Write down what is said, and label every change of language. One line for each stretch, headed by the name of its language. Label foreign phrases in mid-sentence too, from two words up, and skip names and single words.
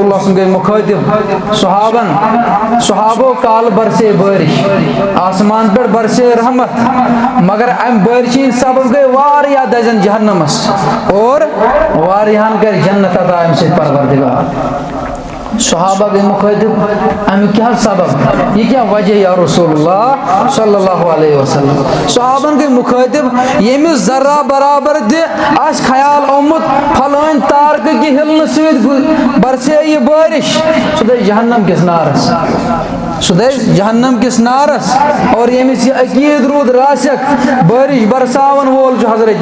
Kashmiri: اللہ صلی گٔے مُخٲطِب صحابو کالہٕ برسے بٲرِش آسمان پٮ۪ٹھ برسے رحمت مگر امہِ بٲرشہِ ہِنٛدۍ سبب گٔے واریاہ دزن جہنمس اور واریاہن کرِ جنت عطا امہِ سۭتۍ پروردگار صحابہ گٔے مُخٲطِب امیُک کیٛاہ سبب یہِ کیٛاہ وجہ
Arabic: یا رسول اللہ صلی اللہ علیہ وسلم
Kashmiri: صحابن گٔے مُخٲطِب ییٚمِس ذرا برابر تہِ آسہِ خیال آمُت پھلٲنۍ تارکہٕ کہِ ہِلنہٕ سۭتۍ برسے یہِ بٲرِش سُہ دزِ جہنم کِس نارس سُہ دزِ جہنم کِس نارس اور ییٚمِس یہِ عقیٖد روٗد راسِک بٲرِش برساون وول چھُ حضرت